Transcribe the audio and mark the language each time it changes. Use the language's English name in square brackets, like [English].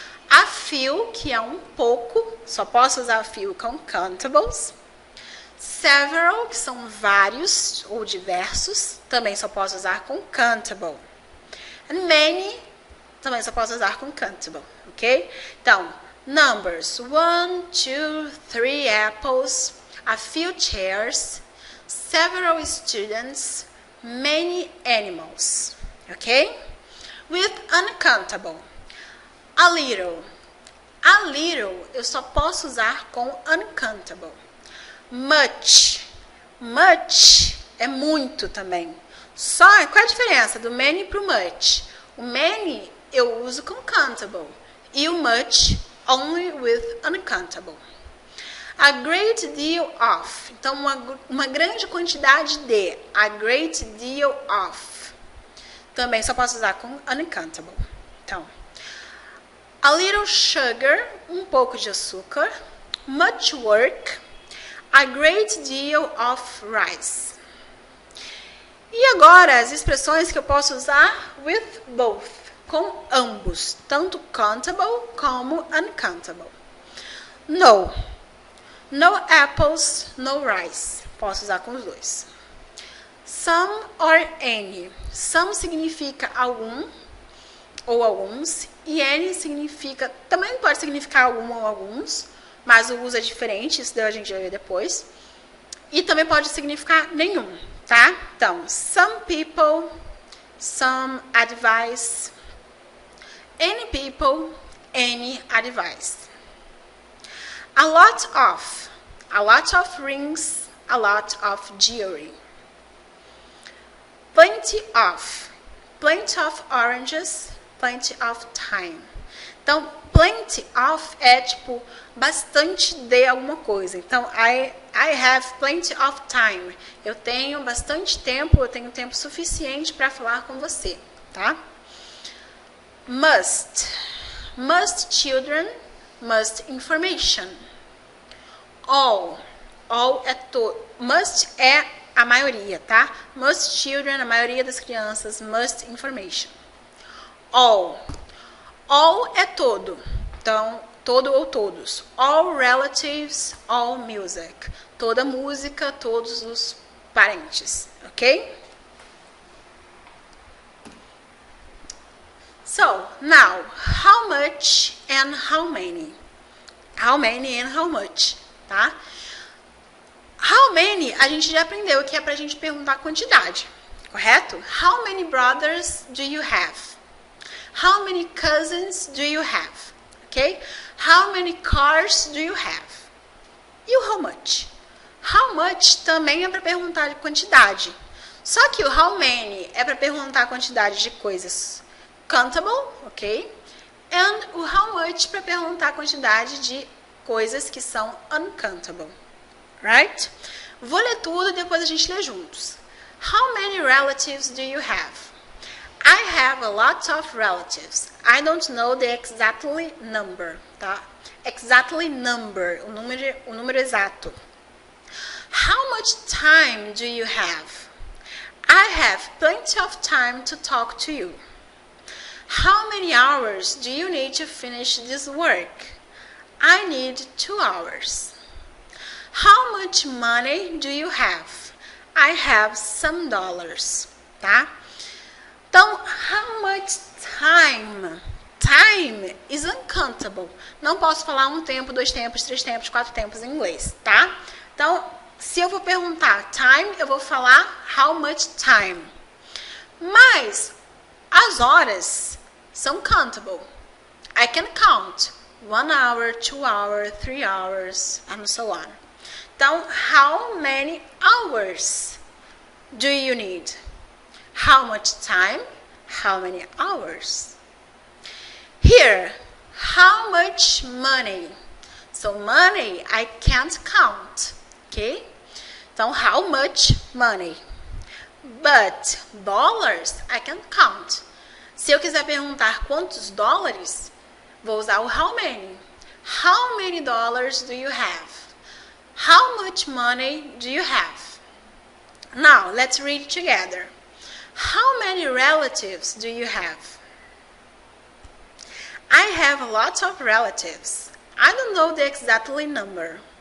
[Portuguese] A few, que é um pouco, só posso usar a few com countables. Several, que são vários ou diversos, também só posso usar com countable. [English] And many, [Portuguese] também só posso usar com countable, ok? Então, [English] numbers, 1, 2, 3 apples, a few chairs, several students, many animals, [Portuguese] ok? [English] With uncountable. A little. [Portuguese] A little eu só posso usar com uncountable. Much. Much é muito também. Só, qual é a diferença do many para o much? O many eu uso com countable. [English] E o much only with uncountable. A great deal of. [Portuguese] Então, uma grande quantidade de. [English] A great deal of. [Portuguese] Também só posso usar com uncountable. Então, [English] a little sugar, [Portuguese] um pouco de açúcar. [English] Much work. A great deal of rice. [Portuguese] E agora, as expressões que eu posso usar [English] with both, [Portuguese] com ambos, tanto countable como uncountable. [English] No. No apples, no rice. [Portuguese] Posso usar com os dois. Some or any. Some significa algum ou alguns. E any significa, também pode significar algum ou alguns, mas o uso é diferente, isso a gente vai ver depois. E também pode significar nenhum, tá? [English] Então, some people, some advice, any people, any advice. A lot of rings, a lot of jewelry. Plenty of oranges, plenty of time. [Portuguese] Então, plenty of é tipo bastante de alguma coisa. [English] Então, I have plenty of time. [Portuguese] Eu tenho bastante tempo, eu tenho tempo suficiente para falar com você, tá? [English] Must children, must information. [Portuguese] All é todo. Must é a maioria, tá? [English] Must children, [Portuguese] a maioria das crianças, must information. All é todo. Então, todo ou todos. [English] All relatives, all music. [Portuguese] Toda música, todos os parentes, ok? [English] So, now, how much and how many? How many and how much, tá? [Portuguese] How many, a gente já aprendeu que é pra gente perguntar a quantidade, correto? [English] How many brothers do you have? How many cousins do you have? Okay? How many cars do you have? [Portuguese] E o how much? How much também é para perguntar de quantidade. Só que o how many é para perguntar a quantidade de coisas countable, ok? And o how much para perguntar a quantidade de coisas que são uncountable. Right? Vou ler tudo e depois a gente lê juntos. [English] How many relatives do you have? I have a lot of relatives. I don't know the exactly number, tá? Exactly number, [Portuguese] o número exato. [English] How much time do you have? I have plenty of time to talk to you. How many hours do you need to finish this work? I need 2 hours. How much money do you have? I have some dollars, tá? Então, how much time? Time is uncountable. [Portuguese] Não posso falar um tempo, 2 tempos, 3 tempos, 4 tempos em inglês, tá? Então, se eu vou perguntar time, eu vou falar how much time. Mas as horas são countable. [English] I can count 1 hour, 2 hours, 3 hours, and so on. Então, how many hours do you need? How much time? How many hours? Here, how much money? So, money I can't count, okay? Então, how much money? But, dollars I can count. [Portuguese] Se eu quiser perguntar quantos dólares, vou usar o how many. [English] How many dollars do you have? How much money do you have? Now, let's read together. How many relatives do you have? I have a lot of relatives. I don't know the exactly number.